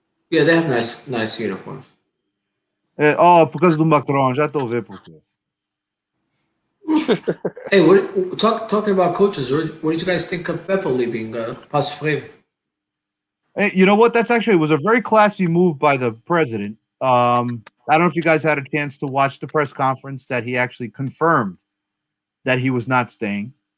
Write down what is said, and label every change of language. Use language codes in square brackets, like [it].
[en] Yeah, they have nice uniforms. [pt] Por causa do Macron, já estou a ver por quê. [en] Hey, talking about coaches? What did you guys think of Pepe leaving Passo Freire? Hey, you know what? That's actually was a very classy move by the president. I don't know if you guys had a chance to watch the press conference that he actually confirmed that he was not staying.